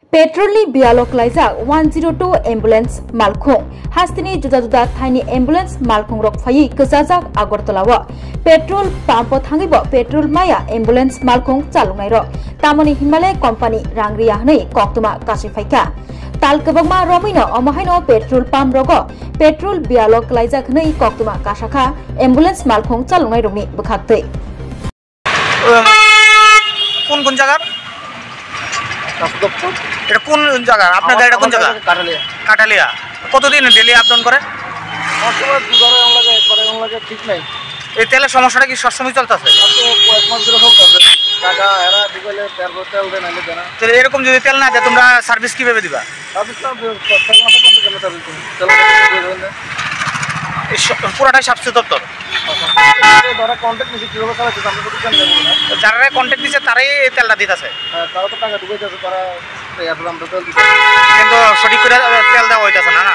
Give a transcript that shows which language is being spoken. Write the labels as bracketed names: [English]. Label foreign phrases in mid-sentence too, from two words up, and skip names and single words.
[Kok Borok] पेट्रोलनि बियालक लाइजाक 102 एम्बुलेंस मालखुं हास्तिनि जुदा-जुदा थाइनि एम्बुलेंस मालखुं रक फायि गजाजाक आगरतलाव [English] petrol pump [Kok Borok] थांगिब पेट्रोल माया एम्बुलेंस मालखुं चालुनाय र तामनि हिमालय कंपनी रांग्रिया हनै कक्तमा कासिफाइका ताल कबगमा रमिनो अमहाइनो [English] petrol pump [Kok Borok] रग पेट्रोल बियालक लाइजाक हनै कक्तमा कासाखा एम्बुलेंस मालखुं चालुनाय रंनि बखाक्तै [Bangla] কোন কোন জায়গা এটা কোন জায়গা আপনার গাড়িটা কোন জায়গা কাটালিয়া কতদিন ডেলি আপ ডাউন করে ঠিক নাই এই তেলের সমস্যাটা কি সবসময় চলতেছে এরকম যদি তেল না দেয় তোমরা সার্ভিস কিভাবে দিবা পুরাটাই স্বাস্থ্য দপ্তর যারা কন্ট্যাক্ট দিচ্ছে তারাই তেলটা দিতেছে কিন্তু সঠিক করে তেল দেওয়া হইতেছে না